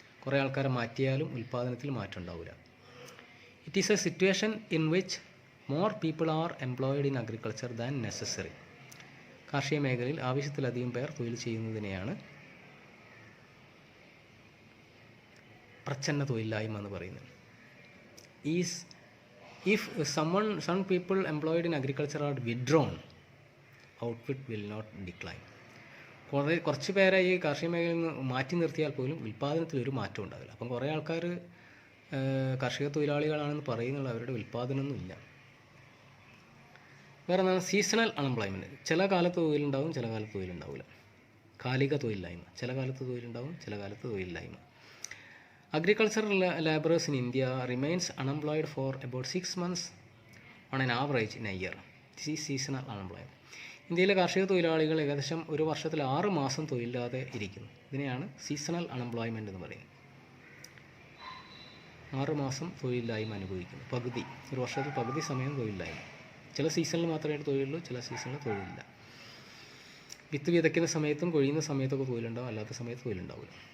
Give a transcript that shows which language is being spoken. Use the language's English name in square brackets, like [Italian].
[Malayalam] കുറേ ആൾക്കാരെ മാറ്റിയാലും ഉൽപ്പാദനത്തിൽ മാറ്റം ഉണ്ടാവില്ല. [English] It is a situation in which more people are employed in agriculture than necessary. [Malayalam] കാർഷിക മേഖലയിൽ ആവശ്യത്തിലധികം പേർ തൊഴിൽ ചെയ്യുന്നതിനെയാണ് പ്രച്ഛന്ന തൊഴിലില്ലായ്മ എന്ന് പറയുന്നത്. [English] If some people employed in agriculture are withdrawn, output will not decline. [Malayalam] കുറച്ച് പേരെ ഈ കാർഷിക മേഖലയിൽ നിന്ന് മാറ്റി നിർത്തിയാൽ പോലും ഉൽപ്പാദനത്തിൽ ഒരു മാറ്റം ഉണ്ടാവില്ല. അപ്പം കുറേ ആൾക്കാർ കാർഷിക തൊഴിലാളികളാണെന്ന് പറയുന്നുള്ള അവരുടെ ഉൽപ്പാദനമൊന്നും ഇല്ല. വേറെ എന്താണ് സീസണൽ അൺഎംപ്ലോയ്മെൻറ്റ്. ചില കാലത്ത് തൊഴിലുണ്ടാവും, ചില കാലത്ത് തൊഴിലുണ്ടാവില്ല. കാലിക തൊഴിലില്ലായ്മ. ചില കാലത്ത് തൊഴിലുണ്ടാവും, ചില കാലത്ത് തൊഴിലില്ലായ്മ. [English] Agricultural laborers in India remains unemployed for about 6 months on an average in a year. This is seasonal unemployment. [Malayalam] ഇന്ത്യയിലെ കാർഷിക തൊഴിലാളികൾ ഏകദേശം ഒരു വർഷത്തിൽ 6 മാസം തൊഴിലില്ലാതെ ഇരിക്കുന്നു. ഇതിനെയാണ് സീസണൽ അൺഎംപ്ലോയ്മെൻറ്റ് എന്ന് പറയുന്നത്. 6 മാസം തൊഴിലില്ലായ്മ അനുഭവിക്കുന്നു. ഒരു വർഷത്തിൽ പകുതി സമയം തൊഴിലില്ലായ്മ. ചില സീസണിൽ മാത്രമേ തൊഴിലുള്ളൂ, ചില സീസണിൽ തൊഴിലില്ല. വിത്ത് വിതയ്ക്കുന്ന സമയത്തും കൊഴിയുന്ന സമയത്തൊക്കെ തൊഴിലുണ്ടാവും, അല്ലാത്ത സമയത്ത് തൊഴിലുണ്ടാവില്ല.